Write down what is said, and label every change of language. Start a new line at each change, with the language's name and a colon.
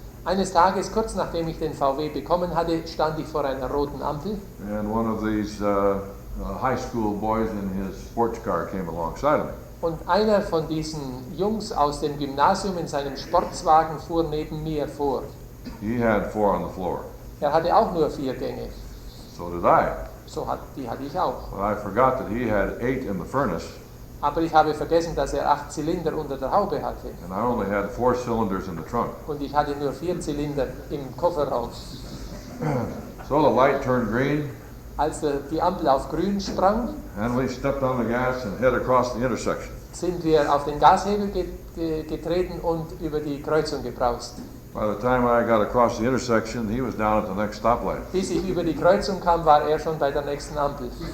German: Eines Tages, kurz nachdem ich den VW bekommen hatte, stand ich vor einer roten Ampel
English: and one of these high school boys in his sports car came alongside of me.
German: und einer von diesen Jungs aus dem Gymnasium in seinem Sportswagen fuhr neben mir vor.
English: He had 4 on the floor.
German: Er hatte auch nur 4 Gänge.
English: So did I.
German: Die hatte ich auch.
English: But I forgot that he had 8 in the furnace,
German: Aber ich habe vergessen, dass er 8 Zylinder unter der Haube hatte.
English: and I only had 4 cylinders in the trunk.
German: Und ich hatte nur 4 Zylinder im Kofferraum.
English: So the light turned green,
German: Als die Ampel auf grün sprang,
English: and we stepped on the gas and head across the intersection.
German: sind wir auf den Gashebel getreten und über die Kreuzung gebraust.
English: By the time I got across the intersection, he was down at the next stoplight.
German: Bis ich über die Kreuzung kam, war er schon bei der nächsten Ampel.